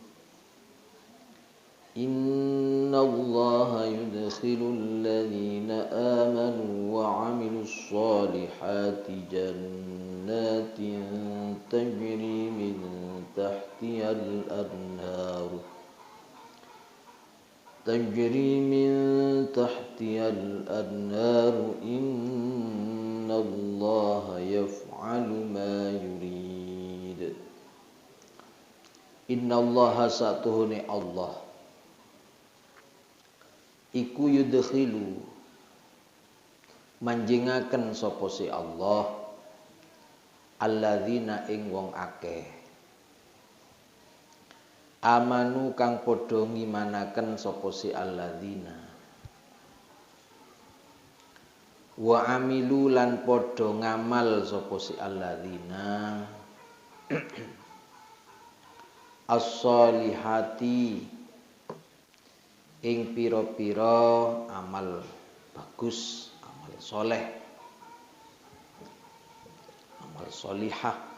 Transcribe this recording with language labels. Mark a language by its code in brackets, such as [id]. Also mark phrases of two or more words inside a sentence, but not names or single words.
[ar] إن الله يدخل الذين آمنوا وعملوا الصالحات جنات تجري من تحتها الأنهار إن الله يفعل ما يريد. إن الله [jv] satuhune Allah iku yudkhilu manjingaken sapa si Allah alladzina ing wong akeh amanu kang padha ngimanaken sapa si alladzina wa amilu lan padha ngamal sapa si alladzina as-solihati ing pira-pira amal bagus, amal soleh, amal solihah.